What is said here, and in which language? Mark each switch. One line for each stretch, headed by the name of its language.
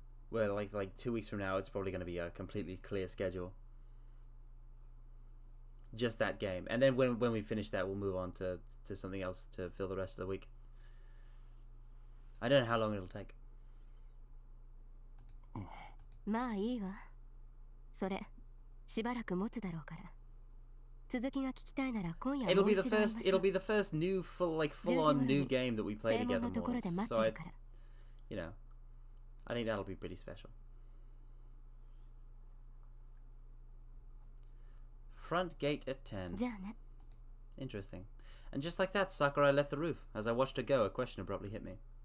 English: Well, like 2 weeks from now, it's probably going to be a completely clear schedule. Just that game, and then when we finish that, we'll move on to something else to fill the rest of the week. I don't know how long it'll take.
Japanese: まあいいわ。それしばらく持つだろうから。続きが聞きたいなら今夜もう一度会いましょう。
English: It'll be the first new full-on new game that we play together more. So I think that'll be pretty special. Front gate at 10.
Japanese: じゃあね。
English: Interesting. And just like that, Sakurai left the roof. As I watched her go, a question abruptly hit me.